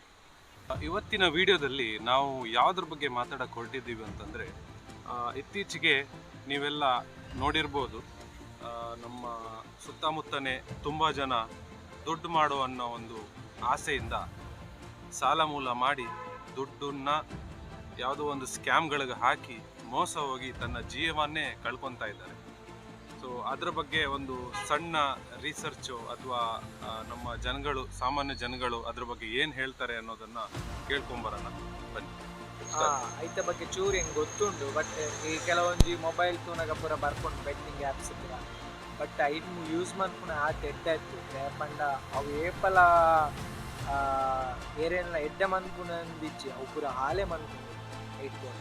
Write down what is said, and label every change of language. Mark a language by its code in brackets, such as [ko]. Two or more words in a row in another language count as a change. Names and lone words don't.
[kn] ಇವತ್ತಿನ ವಿಡಿಯೋದಲ್ಲಿ ನಾವು ಯಾವುದ್ರ ಬಗ್ಗೆ ಮಾತಾಡಕ್ಕೆ ಹೊರಟಿದ್ದೀವಿ ಅಂತಂದರೆ, ಇತ್ತೀಚೆಗೆ ನೀವೆಲ್ಲ ನೋಡಿರ್ಬೋದು, ನಮ್ಮ ಸುತ್ತಮುತ್ತನೇ ತುಂಬ ಜನ ದುಡ್ಡು ಮಾಡೋ ಅನ್ನೋ ಒಂದು ಆಸೆಯಿಂದ ಸಾಲ ಮೂಲ ಮಾಡಿ ದುಡ್ಡನ್ನ ಯಾವುದೋ ಒಂದು ಸ್ಕ್ಯಾಮ್ಗಳಿಗೆ ಹಾಕಿ ಮೋಸ ಹೋಗಿ ತನ್ನ ಜೀವವನ್ನೇ ಕಳ್ಕೊತಾ ಇದ್ದಾರೆ. ಸೊ ಅದರ ಬಗ್ಗೆ ಒಂದು ಸಣ್ಣ ರಿಸರ್ಚು ಅಥವಾ ನಮ್ಮ ಜನಗಳು, ಸಾಮಾನ್ಯ ಜನಗಳು ಅದ್ರ ಬಗ್ಗೆ ಏನು ಹೇಳ್ತಾರೆ ಅನ್ನೋದನ್ನ ಕೇಳ್ಕೊಂಬರೋಣ ಬನ್ನಿ. [tcy] ಐತ ಬಗ್ಗೆ ಚೂರು ಹೆಂಗೆ ಗೊತ್ತುಂಡು, ಬಟ್ ಈ ಕೆಲವೊಂದು ಮೊಬೈಲ್ ಫೋನಾಗ ಪೂರ ಬರ್ಕೊಂಡು [en] betting apps [tcy] ಪೂರ, ಬಟ್ ಐದು ಯೂಸ್ ಮಾಡ್ಕೊಂಡು ಎಡ್ಡಾಯ್ತು ಪಂಡ ಅವು ಏಪಲ ಏರೇನ ಎಡ್ಡೆ ಮನ್ಪುನಂದಿಚ್ಚಿ ಅವು ಪೂರ ಹಾಲೆ ಮನ್ಪುಂಡು ಇಟ್ಕೊಂಡು